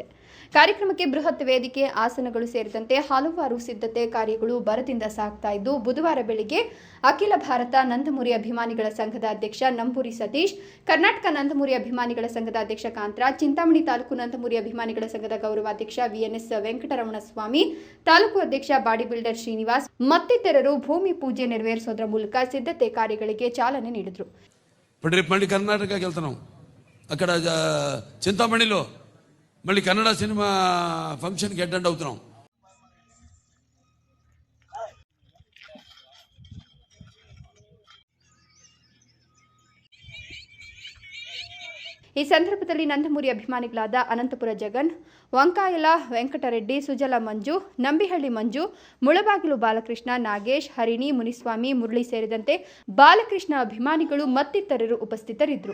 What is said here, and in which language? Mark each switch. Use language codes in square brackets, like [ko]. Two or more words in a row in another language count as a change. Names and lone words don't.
[kn] ಕಾರ್ಯಕ್ರಮಕ್ಕೆ ಬೃಹತ್ ವೇದಿಕೆ, ಆಸನಗಳು ಸೇರಿದಂತೆ ಹಲವಾರು ಸಿದ್ಧತೆ ಕಾರ್ಯಗಳು ಭರದಿಂದ ಸಾಗ್ತಾ ಇದ್ದು, ಬುಧವಾರ ಬೆಳಿಗ್ಗೆ ಅಖಿಲ ಭಾರತ ನಂದಮೂರಿ ಅಭಿಮಾನಿಗಳ ಸಂಘದ ಅಧ್ಯಕ್ಷ ನಂಬೂರಿ ಸತೀಶ್, ಕರ್ನಾಟಕ ನಂದಮೂರಿ ಅಭಿಮಾನಿಗಳ ಸಂಘದ ಅಧ್ಯಕ್ಷ ಕಾಂತರಾಜ್, ಚಿಂತಾಮಣಿ ತಾಲೂಕು ನಂದಮೂರಿ ಅಭಿಮಾನಿಗಳ ಸಂಘದ ಗೌರವಾಧ್ಯಕ್ಷ VNS ವೆಂಕಟರಮಣ ಸ್ವಾಮಿ, ತಾಲೂಕು ಅಧ್ಯಕ್ಷ ಬಾಡಿ ಬಿಲ್ಡರ್ ಶ್ರೀನಿವಾಸ್ ಮತ್ತಿತರರು ಭೂಮಿ ಪೂಜೆ ನೆರವೇರಿಸುವುದರ ಮೂಲಕ ಸಿದ್ಧತೆ ಕಾರ್ಯಗಳಿಗೆ ಚಾಲನೆ ನೀಡಿದರು. [te] మళ్ళీ కర్ణాటకకి వెళ్తున్నాం. అక్కడ చింతామణిలో మళ్ళీ కన్నడ సినిమా ఫంక్షన్కి అటెండ్ అవుతున్నాం. [kn] ಈ ಸಂದರ್ಭದಲ್ಲಿ ನಂದಮೂರಿ ಅಭಿಮಾನಿಗಳಾದ ಅನಂತಪುರ ಜಗನ್, ವಂಕಾಯಲ ವೆಂಕಟರೆಡ್ಡಿ, ಸುಜಲ ಮಂಜು, ನಂಬಿಹಳ್ಳಿ ಮಂಜು, ಮುಳಬಾಗಿಲು ಬಾಲಕೃಷ್ಣ, ನಾಗೇಶ್, ಹರಿಣಿ, ಮುನಿಸ್ವಾಮಿ, ಮುರಳಿ ಸೇರಿದಂತೆ ಬಾಲಕೃಷ್ಣ ಅಭಿಮಾನಿಗಳು ಮತ್ತಿತರರು ಉಪಸ್ಥಿತರಿದ್ದರು.